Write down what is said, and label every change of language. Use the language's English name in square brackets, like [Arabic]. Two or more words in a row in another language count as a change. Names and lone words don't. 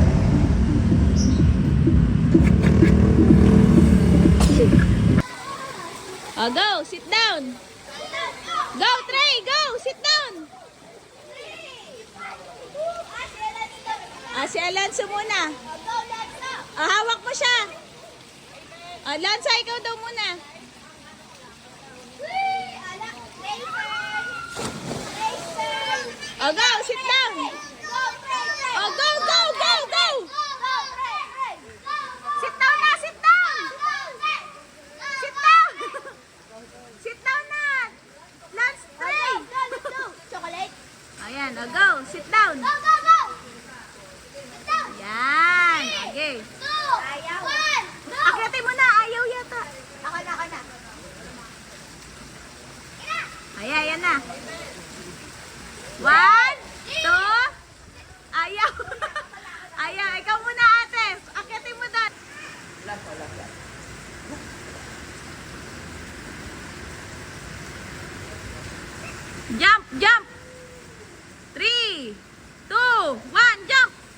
[English] Oh, go! Sit down! Go, Trey! Go! Sit down! [Filipino] Si Alonso muna. Hawak mo siya. Alonso, ikaw daw muna. [English] Go! Sit down! Go, go, go, go! Sit down na! Sit down! Sit down! Sit down na! Lance, Trey! Chocolate. [Filipino] Ayan, [English] go! Sit down! Go, go, go! [Filipino] Yan! Okay. [English] 2, 1, go! [Filipino] Akyatin mo na! Ayaw yata. Ako na. Ayan, yan na. 1, 2, ayaw. Ayaw, ikaw muna ate. Akyatin mo na. [English] Jump, jump. 3, 2, 1, jump.